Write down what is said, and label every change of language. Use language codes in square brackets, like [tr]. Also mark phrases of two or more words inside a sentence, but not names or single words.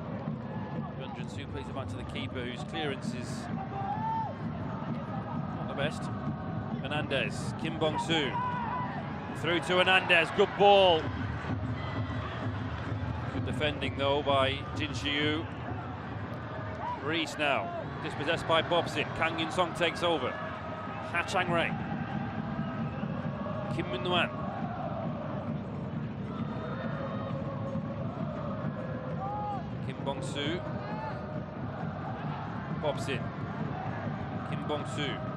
[en] Gwangju plays it back to the keeper, whose clearance is best. Hernandez, Kim Bong-soo through to Hernandez, good ball. Good defending though by Jin Shi-yu. Reese now, dispossessed by Bobsin. Kang Yoon-song takes over. Ha Chang-rae. Kim Min-wan. Kim Bong-soo. Bobsin. Kim Bong-soo.